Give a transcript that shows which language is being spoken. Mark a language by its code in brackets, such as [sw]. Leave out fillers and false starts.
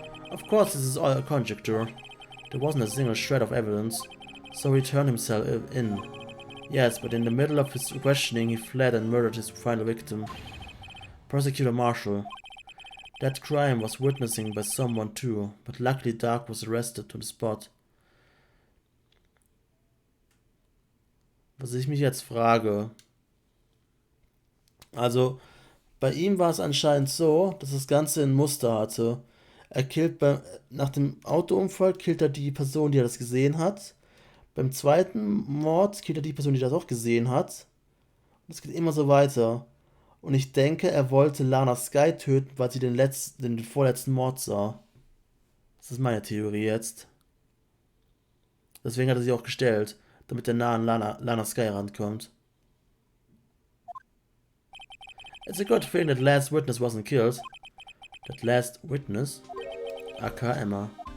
[en] Of course, this is all a conjecture. There wasn't a single shred of evidence, so he turned himself in. Yes, but in the middle of his questioning, he fled and murdered his final victim. Prosecutor Marshall. That crime was witnessing by someone too, but luckily Dark was arrested on the spot. [de] Was ich mich jetzt frage. Also, bei ihm war es anscheinend so, dass das Ganze ein Muster hatte. Er killt nach dem Autounfall killt er die Person, die er das gesehen hat. Beim zweiten Mord killt er die Person, die das auch gesehen hat. Und es geht immer so weiter. Und ich denke, er wollte Lana Skye töten, weil sie den vorletzten Mord sah. Das ist meine Theorie jetzt. Deswegen hat er sie auch gestellt, damit er nah an Lana Skye rankommt. [en] It's a good thing that last witness wasn't killed. That last witness? aka Emma.